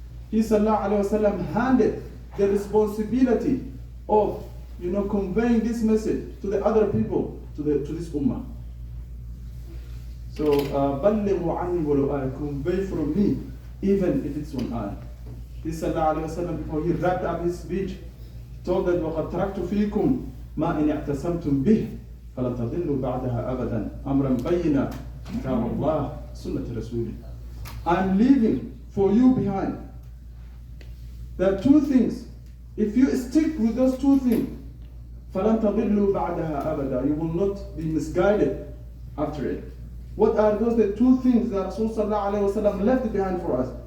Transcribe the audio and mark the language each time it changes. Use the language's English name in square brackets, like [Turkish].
[English] He sallallahu alayhi wa sallam handed the responsibility of conveying this message to the other people, to this ummah. So [Arabic] بَلِّغُوا عَنِّي وَلَوْ آيَةٍ, [English] convey from me, even if it's one ayah. He sallallahu alayhi wa sallam, before he wrapped up his speech, told that [Arabic] وَقَدْ تَرَكْتُ فِيكُمْ مَا إِنْ اعْتَصَمْتُمْ بِهِ فَلَنْ تَضِلُّوا بَعْدَهَا أَبَدًا أَمْرًا بَيِّنًا كِتَابَ اللَّهِ سُنَّةَ رَسُولِهِ. [English] I'm leaving for you behind. There are 2 things. If you stick with those 2 things, [Arabic] فَلَنْ تَضِلُّوا بَعْدَهَا أَبَدًا, [English] you will not be misguided after it. What are those the 2 things that Rasulullah sallallahu alayhi wa sallam left behind for us?